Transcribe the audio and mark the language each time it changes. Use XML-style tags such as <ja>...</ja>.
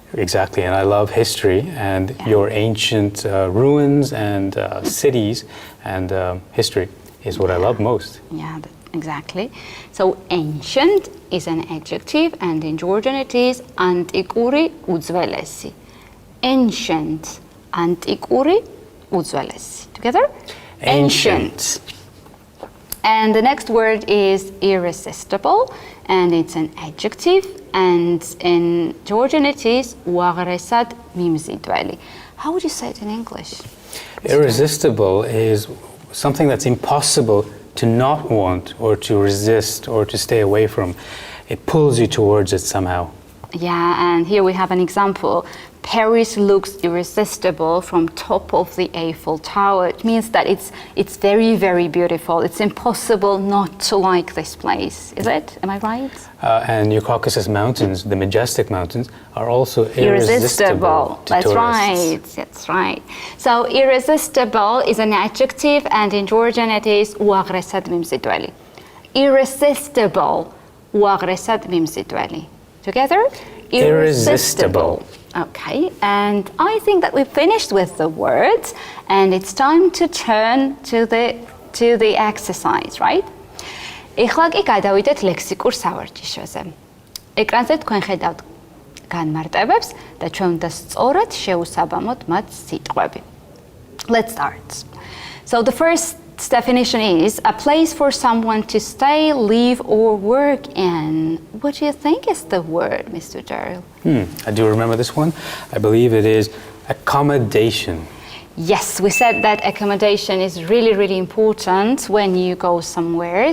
<en>Exactly, and I love history, and your ancient ruins and cities and history is what I love most. Yeah, exactly. So ancient is an adjective, and in Georgian it is</en> <ka>ანტიკური უძველესი.</ka> <en>Ancient,</en> <ka>ანტიკური უძველესი.</ka> <en>Together? Ancient. And the next word is irresistible, and it's an adjective, and in Georgian it is</en> <ka>უაღრესად მიმზიდველი.</ka> <en>How would you say it in English? Irresistible is something that's impossible to not want or to resist or to stay away from. It pulls you towards it somehow. Yeah, and here we have an example. Paris looks irresistible from top of the Eiffel Tower. It means that it's very, very beautiful. It's impossible not to like this place. Is it? Am I right? And your Caucasus Mountains, the majestic mountains, are also irresistible to That's tourists. That's right. So irresistible is an adjective, and in Georgian it is</en> <ka>უაღრესად მიმზიდველი.</ka> <en>Irresistible,</en> <ka>უაღრესად მიმზიდველი.</ka> <en>Together? Irresistible. Okay, and I think that we've finished with the words, and it's time to turn to the exercise, right?</en> <ka>ეხლა კი გადავიდეთ ლექსიკურ სავარჯიშოზე. ეკრანზე თქვენ ხედავთ განმარტებებს და ჩვენ უნდა სწორად შევუსაბამოთ მათ სიტყვები.</ka> <en>Let's start. So the first definition is a place for someone to stay, live, or work in. What do you think is the word, Mr. Daryl? I do remember this one. I believe it is accommodation. Yes, we said that accommodation is really, really important when you go somewhere.</en>